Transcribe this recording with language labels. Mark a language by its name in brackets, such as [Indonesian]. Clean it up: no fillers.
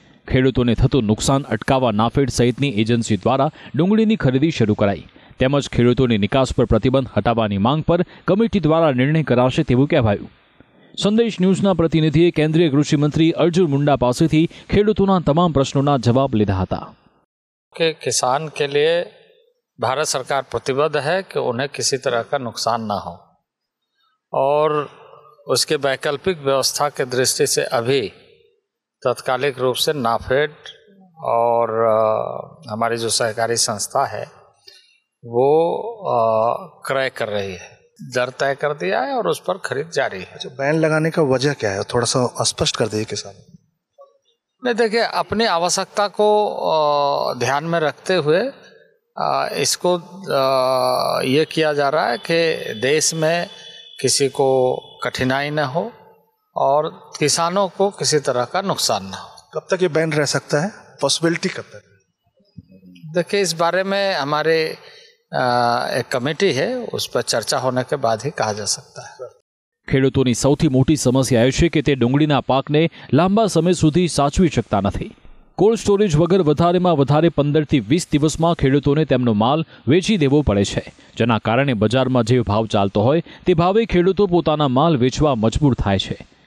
[Gujarati] ખેડૂતોને થતું નુકસાન અટકાવવા નાફેડ સહિતની એજન્સી દ્વારા ડુંગળીની ખરીદી શરૂ કરાઈ, તેમજ ખેડૂતોની નિકાસ પર પ્રતિબંધ હટાવવાની માંગ પર કમિટી દ્વારા निर्णय કરાશે તેવું કહેવાયું। સંદેશ ન્યૂઝના પ્રતિનિધિએ કેન્દ્રીય કૃષિ મંત્રી अर्जुन मुंडा પાસેથી ખેડૂતોના તમામ પ્રશ્નોના જવાબ લીધા હતા। [Hindi] कि किसान के लिए भारत सरकार प्रतिबद्ध है कि उन्हें किसी तरह का नुकसान ना हो और उसके वैकल्पिक व्यवस्था के दृष्टि से अभी तत्कालिक रूप से नाफेड और हमारी जो सहकारी संस्था है वो क्रय कर रही है, दर तय कर दिया है और उस पर खरीद जारी है। जो बैन लगाने का वजह क्या है, थोड़ा सा स्पष्ट कर दीजिए किसान। नहीं, देखिए अपनी आवश्यकता को ध्यान में रखते हुए इसको ये किया जा रहा है कि देश में किसी को कठिनाई न हो और किसानों को किसी तरह का नुकसान न हो। कब तक ये बैन रह सकता है, पॉसिबिलिटी कब तक? देखिए इस बारे में हमारे एक कमेटी है, उस पर चर्चा होने के बाद ही कहा जा सकता है। [Gujarati] ખેડૂતોની સૌથી મોટી સમસ્યા એ છે કે તે ડુંગળીના પાકને લાંબા સમય સુધી સાચવી શકતા નથી। કોલ્ડ સ્ટોરેજ વગર વધારેમાં વધારે 15 થી 20 દિવસમાં ખેડૂતોને તેમનો માલ વેચી દેવો પડે છે, જેના કારણે બજારમાં જે ભાવ ચાલતો હોય તે ભાવે ખેડૂતો પોતાના માલ વેચવા મજબૂર થાય છે.